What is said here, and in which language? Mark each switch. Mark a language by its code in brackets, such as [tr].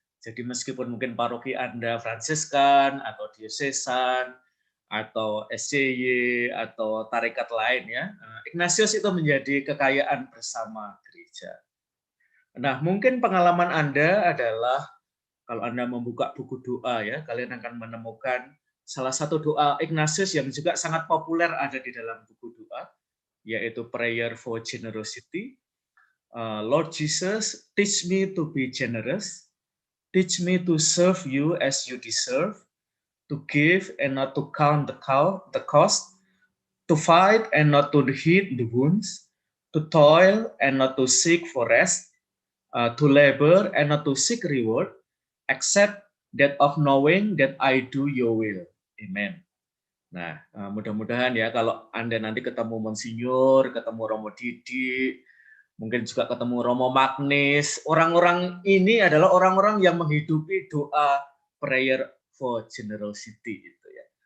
[id] Jadi meskipun mungkin paroki Anda Fransiskan atau diosesan atau SCY atau tarekat lain ya, Ignatius itu menjadi kekayaan bersama gereja. Nah, mungkin pengalaman Anda adalah kalau Anda membuka buku doa ya, kalian akan menemukan salah satu doa Ignatius yang juga sangat populer ada di dalam buku doa, yaitu Prayer for Generosity. [en] Lord Jesus, teach me to be generous. Teach me to serve you as you deserve, to give and not to count the cost, to fight and not to heed the wounds, to toil and not to seek for rest, to labor and not to seek reward, except that of knowing that I do your will. Amen. [id] Nah, mudah-mudahan ya kalau Anda nanti ketemu Monsinyur, ketemu Romo Didi, mungkin juga ketemu Romo Magnis, orang-orang ini adalah orang-orang yang menghidupi doa prayer for generosity gitu ya.